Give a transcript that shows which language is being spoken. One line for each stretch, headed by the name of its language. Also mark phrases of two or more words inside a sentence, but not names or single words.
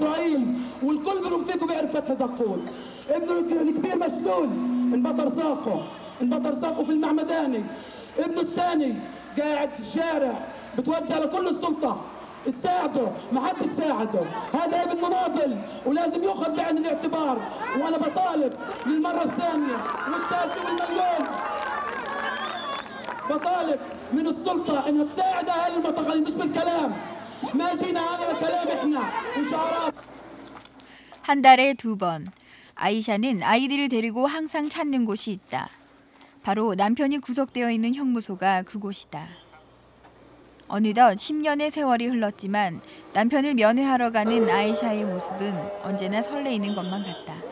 Arabic: اسرائيل والكل منهم فيكم بيعرف فتحي زقود ابنه الكبير مشلول انبطر ساقه في المعمداني ابنه الثاني قاعد في الشارع بتوجه لكل السلطه تساعده ما حدش ساعده هذا ابن مناضل ولازم يؤخذ بعين الاعتبار وانا بطالب للمره الثانيه والثالثه والمليون بطالب من السلطه انها تساعد اهل المعتقلين مش بالكلام ما جينا على كلام احنا وشعارات.
Korean: 한 달에 2번 아이샤는 아이들을 데리고 항상 찾는 곳이 있다. 바로 남편이 구속되어 있는 형무소가 그곳이다. 어느덧 10년의 세월이 흘렀지만 남편을 면회하러 가는 아이샤의 모습은 언제나 설레이는 것만 같다.